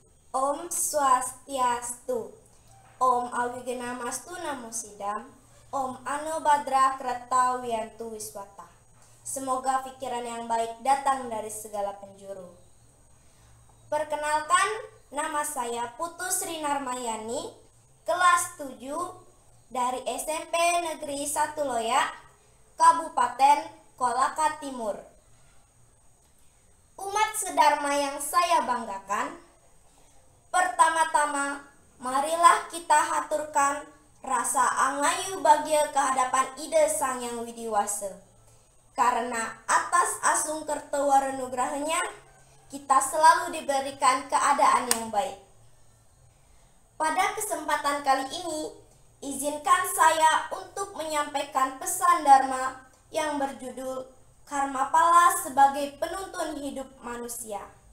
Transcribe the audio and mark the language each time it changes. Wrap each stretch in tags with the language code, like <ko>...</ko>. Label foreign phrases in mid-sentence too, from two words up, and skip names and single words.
<sa>Om Swastiastu. Om Awigenamastu Namo Sidam. Om Anobhadra Krata Wiyantu Wiswata.</sa> <id>Semoga pikiran yang baik datang dari segala penjuru. Perkenalkan, nama saya Putu Sri Narmayani, kelas 7 dari SMP Negeri 1 Loya, Kabupaten Kolaka Timur. Umat sedharma yang saya banggakan, pertama-tama marilah kita haturkan rasa angayu bahagia kehadapan Ida Sang Yang Widiwasa. Karena atas asung kertawarenugrahanya, kita selalu diberikan keadaan yang baik. Pada kesempatan kali ini, izinkan saya untuk menyampaikan pesan Dharma yang berjudul Karma Pala sebagai penuntun hidup manusia.</id>